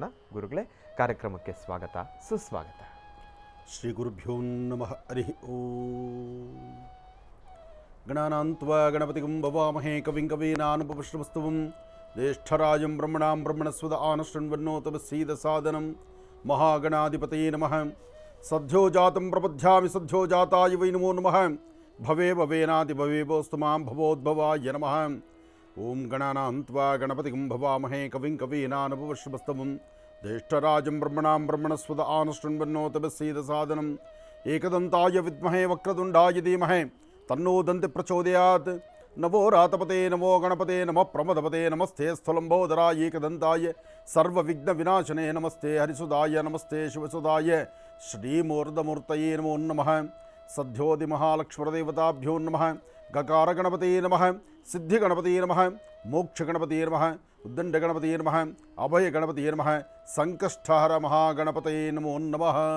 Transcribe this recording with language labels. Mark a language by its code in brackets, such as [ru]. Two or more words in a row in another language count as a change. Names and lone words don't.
[kn] ಗುರುಗಳೇ, ಕಾರ್ಯಕ್ರಮಕ್ಕೆ ಸ್ವಾಗತ, ಸುಸ್ವಾಗತ. [sa] ಶ್ರೀ ಗುರುಭ್ಯೋ ನಮಃ. ಹರಿ ಓಂ. ಗಣಾನಾಂತ್ವಾ ಗಣಪತಿಗಂ ಭವಾಮಹೇ ಕವಿಂ ಕವೀನಾನುಪಪಶ್ರಮಸ್ತುವಂ ಜ್ಯೇಷ್ಠರಾಜಂ ಬ್ರಹ್ಮಣಾಂ ಬ್ರಹ್ಮಣಸ್ವದ ಆನಶೃಣ್ವನ್ನೋತಮಸೀದ ಸಾದನಂ ಮಹಾಗಣಾಧಿಪತಯೇ ನಮಃ. ಸದ್ಯೋ ಜಾತಂ ಪ್ರಪದ್ಯಾಮಿ ಸದ್ಯೋ ಜಾತಾಯ ವೈ ನಮೋ ನಮಃ. ಭವೇ ಭವೇನಾದಿ ಭವೇಬೋಸ್ತು ಮಾಂ ಭವೋದ್ಭವಾಯ ನಮಃ. ಓಂ ಗಣಾನಾಂತ್ವಾ ಗಣಪತಿಗಂ ಭವಾಮಹೇ ಕವಿಂ ಕವೀನಾನುಪವಶ್ರಮಸ್ತಮಂ ಜ್ಯೇಷ್ಠರಾಜಂ ಬ್ರಹ್ಮಣಾಂ ಬ್ರಹ್ಮಣಸ್ಪದ ಆನಶೃಣ್ವನ್ನೋತಮಸ್ಸೀದಸಾದನಂ ಏಕದಂತಾಯ ವಿದ್ಮಹೇ ವಕ್ರತುಂಡಾಯ ಧೀಮಹಿ ತನ್ನೋ ದಂತಿ ಪ್ರಚೋದಯಾತ್ ನಮೋ ರಾತಪತೆ ನಮೋ ಗಣಪತೆ ನಮಃ ಪ್ರಮದಪತೆ ನಮಸ್ತೆ ಸ್ಥಲಂಬೋದರಾಯ ಏಕದಂತಾಯ ಸರ್ವವಿಘ್ನ ವಿನಾಶನೇ ನಮಸ್ತೆ ಹರಿಸುದಾಯ ನಮಸ್ತೆ ಶಿವಸುದಾಯ ಶ್ರೀಮೂರ್ಧಮೂರ್ತಯೇ ನಮೋ ನಮಃ ಸದ್ಯೋಧಿ ಮಹಾಲಕ್ಷ್ಮೀದೇವತಾಭ್ಯೋ ನಮಃ ಗಕಾರ ಗಣಪತಿ ನಮಃ ಸಿದ್ಧಿ ಗಣಪತಿ ನಮಃ ಮೋಕ್ಷ ಗಣಪತಿ ನಮಃ ಉದ್ದಂಡ ಗಣಪತಿ ನಮಃ ಅಭಯ ಗಣಪತಿ ನಮಃ ಸಂಕಷ್ಟಹರ ಮಹಾಗಣಪತಯೇ ನಮೋ ನಮಃ.